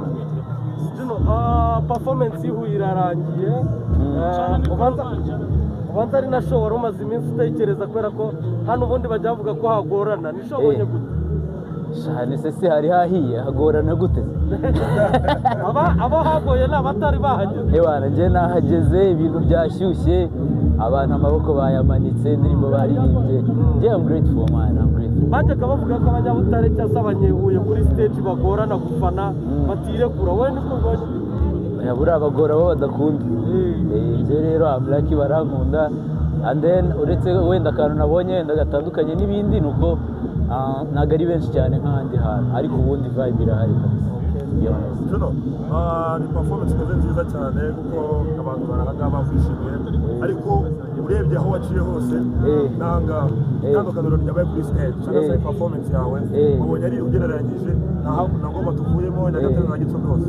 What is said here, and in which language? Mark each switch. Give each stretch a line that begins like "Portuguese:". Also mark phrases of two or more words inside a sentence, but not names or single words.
Kinyarwanda: performance ihuye irarangiye ubanza ari na show wari umaze iminsi utekereza kubera ko hano ubundi bajya bavuga ko hagorana ni show ubonye gute shane se hari hahiye hagorana gute abo hagoye ni abatari bahageze ewana njye nahageze ibintu byashyushye abantu amaboko bayamanitse indirimbo baririmbye njye
English: I'm grateful man I'm grateful
Kinyarwanda: bajyaga bavuga ko abanyabutare cyangwa abanyehuye kuri stage bagorana gufana batirekura wowe niko ubonye buriya abagora bo badakunda njye rero
English: I'm lucky
Kinyarwanda: barankunda
English: and then
Kinyarwanda: uretse wenda akantu nabonye wenda gatandukanye n'ibindi ni uko ntabwo ari benshi cyane nk'ahandi hantu ariko ubundi vibe irahari kabisa ni performance ikoze nziza cyane kuko abantu barahaga bavishimiye ariko urebye aho waciye hose nanga itandukaniro ryabaye kuri stage cyangwa se performance yawe ubonye ari ugereranyije na ngoma tuvuyemo Nyagatare na Gicumbi hose